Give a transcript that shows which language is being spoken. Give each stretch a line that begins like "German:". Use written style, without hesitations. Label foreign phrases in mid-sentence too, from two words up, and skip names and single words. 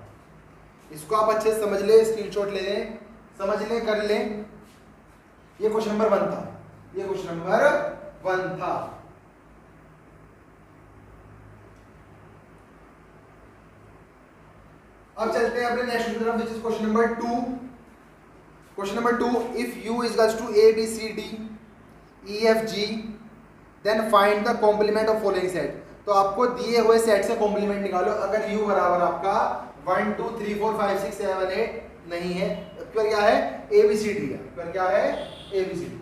Hindi: इसको आप अच्छे से समझ ले, स्क्रीनशॉट ले लें, समझ लें, कर लें। ये
English: question number
Hindi: 1 था, ये
English: question number
Hindi: 1 था। अब चलते हैं अपने नेक्स्ट की तरफ,
English: which is question number 2. question number 2, if u is equals to a b c d e f g then find the complement of following set.
Hindi: तो आपको दिए हुए सेट से कॉम्प्लीमेंट निकालो। अगर u बराबर आपका 1 2 3 4 5 6 7 8 नहीं है, तो क्या है a b c d है, तो क्या है a b c d।